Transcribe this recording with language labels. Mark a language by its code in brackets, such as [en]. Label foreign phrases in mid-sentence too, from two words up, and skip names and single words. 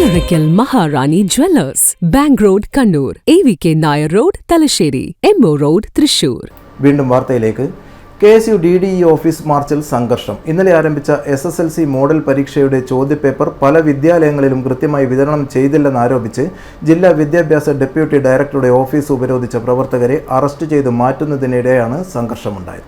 [ml] Oracle Maharani Jewellers, Bank Road, Kannur, AVK Nair Road, Talasheri, MO Road, Thrissur. വീണ്ടും വാർത്തയിലേക്ക്. KSU DDE ഓഫീസ് മാർച്ചിൽ സംഘർഷം. ഇന്നലെ ആരംഭിച്ച SSLC മോഡൽ പരീക്ഷയുടെ ചോദ്യപേപ്പർ പല വിദ്യാലയങ്ങളിലും കൃത്യമായി വിതരണം ചെയ്തില്ലെന്നാരോപിച്ച് ജില്ലാ വിദ്യാഭ്യാസ ഡെപ്യൂട്ടി ഡയറക്ടറുടെ ഓഫീസ് ഉപരോധിച്ച പ്രവർത്തകരെ അറസ്റ്റ് ചെയ്ത് മാറ്റുന്നതിനിടെയാണ് സംഘർഷമുണ്ടായത്.